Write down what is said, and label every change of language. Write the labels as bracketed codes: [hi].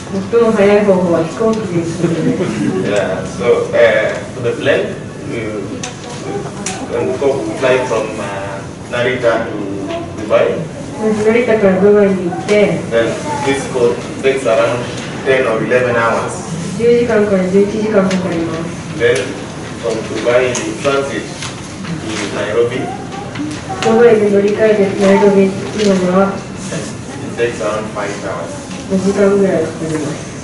[ja] 最も速い方法は飛行機で行くことです。 [en] Yeah. So for the plane, you can go fly from Narita to Dubai. [ja] 成田からドバイに行って。 [en] Then this boat takes around 10 or 11 hours. [ja] 10時間から11時間かかります。 [en] Then from Dubai you transit to Nairobi. [ja] ドバイで乗り換えてナイロビに着くのには [en] It takes around 5 hours. [ja] 5時間ぐらいかかります。